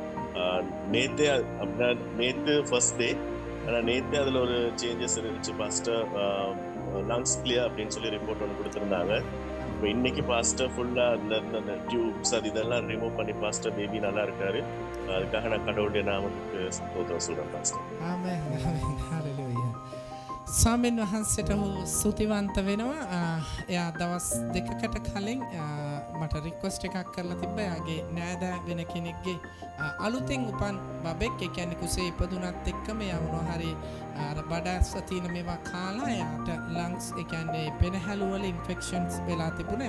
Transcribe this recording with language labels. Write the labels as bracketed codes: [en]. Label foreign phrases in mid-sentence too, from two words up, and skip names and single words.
[ta] நேற்று [en] first day, [ta] ஆனால் நேற்று அதில் ஒரு சேஞ்சஸ் இருந்துச்சு பாஸ்டர். [en] lungs clear [ta] அப்படின்னு சொல்லி ரிப்போர்ட் ஒன்று கொடுத்துருந்தாங்க. இப்போ இன்னைக்கு பாஸ்டர் ஃபுல்லாக அதில் இருந்த அந்த டியூப்ஸ் இதெல்லாம் ரிமூவ் பண்ணி [en] pastor baby [ta] நல்லா இருக்காரு. அதுக்காக நான் கடவுளுடைய நாமத்துக்கு ஸ்தோத்திரம் சொல்கிறேன் பாஸ்டர். [si] ආමෙන් ආමෙන් හalleluya. ස්වාමීන් වහන්සේට ස්තුතිවන්ත වෙනවා. එයා දවස් 2කට කලින් මට රික්වෙස්ට් එකක් කරලා තිබ්බා. එයාගේ නෑදෑ වෙන කෙනෙක්ගේ අලුතෙන් උපන් බබෙක්, ඒ කියන්නේ කුසේ ඉපදුනත් එක්කම එයා මොනවා හරි අර බඩස්ස තියෙන මේවා කාලා එයාට ලංග්ස්, ඒ කියන්නේ පෙනහැලු වල ඉන්ෆෙක්ෂන්ස් වෙලා තිබුණා.